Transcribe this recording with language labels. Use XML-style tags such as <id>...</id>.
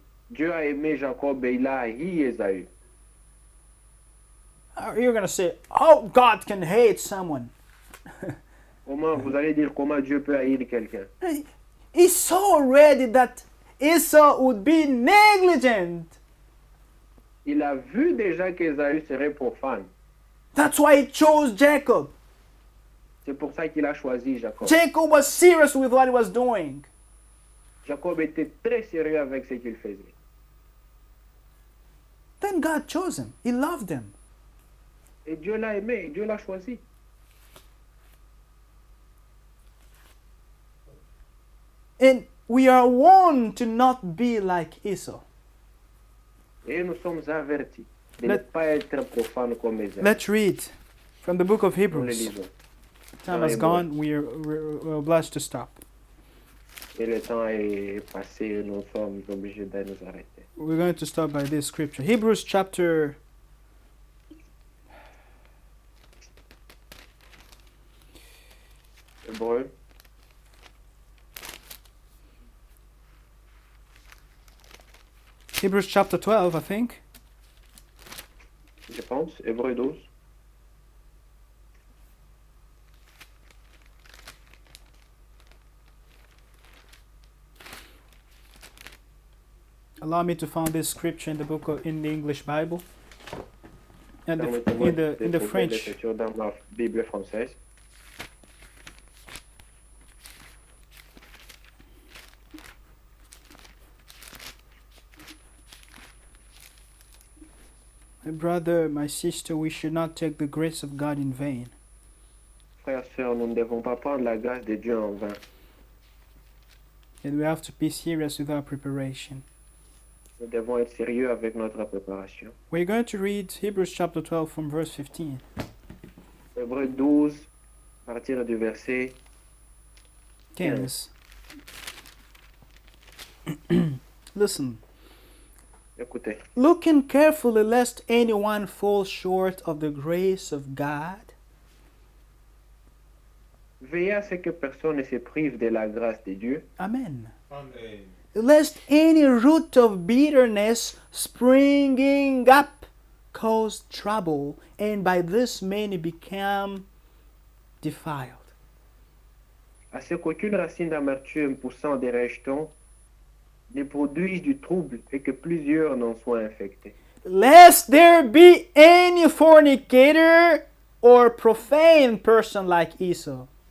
<fr>Dieu a aimé Jacob et il a haï Ésaü.</fr> <en>You're going to say, oh, God can hate someone.</en> <fr>Comment vous allez dire comment Dieu peut haïr quelqu'un?</fr> <en>He saw already that Esau would be negligent.</en> <fr>Il a vu déjà qu'Ésaü serait profane.</fr> <en>That's why he chose Jacob.</en> <fr>C'est pour ça qu'il a choisi Jacob.</fr> <en>Jacob was serious with what he was doing.</en> <fr>Jacob était très sérieux avec ce qu'il faisait.</fr> <en>Then God chose him. He loved him.</en> <fr>Et Dieu l'a aimé, Dieu l'a choisi.</fr> <en>And we are warned to not be like Esau.</en> <fr>Et nous sommes avertis de ne</fr> <en>Let-</en> <fr>pas être profanes comme Ésaü.</fr> <en>Let's read from the book of</en> <fr>Nous le</fr> <en>Hebrews.</en> <fr>lisons.</fr> <en>Time has gone. We're obliged to stop.</en> <fr>Et le temps est passé, nous sommes obligés de nous arrêter.</fr> <en>We're going to stop by this scripture. Hebrews chapter</en> <fr>Hébreux,</fr> <en>Hebrews chapter 12, I think.</en> <fr>je pense, Hébreux 12.</fr> <en>Allow me to find this scripture in the book in the English Bible and</en> <fr>Permettez-moi</fr> <en>in</en> <fr>de</fr> <en>the</en> <fr>trouver</fr> <en>French.</en> <fr>l'écriture dans ma Bible française.</fr> <en>My brother, my sister, we should not take the grace of God in vain.</en> <fr>Frères, sœurs, nous ne devons pas prendre la grâce de Dieu en vain.</fr> <en>And we have to be serious with our preparation.</en> <fr>Nous devons être sérieux avec notre préparation.</fr> <en>We're going to read Hebrews chapter 12 from verse 15.</en> <fr>Hébreux 12, à partir du verset 15.</fr> <en>Listen.</en> <fr>Écoutez,</fr> <en>Looking carefully lest anyone fall short of the grace of God,</en> <fr>veillez à ce que personne ne se prive de la grâce de Dieu, amen, Amen.</fr> <en>lest any root of bitterness springing up cause trouble, and by this many become defiled.</en> <fr>à ce qu'aucune racine d'amertume poussant des rejetons ne produise du trouble et que plusieurs n'en soient infectés.</fr> <en>Lest there be any fornicator or profane person like Esau,</en>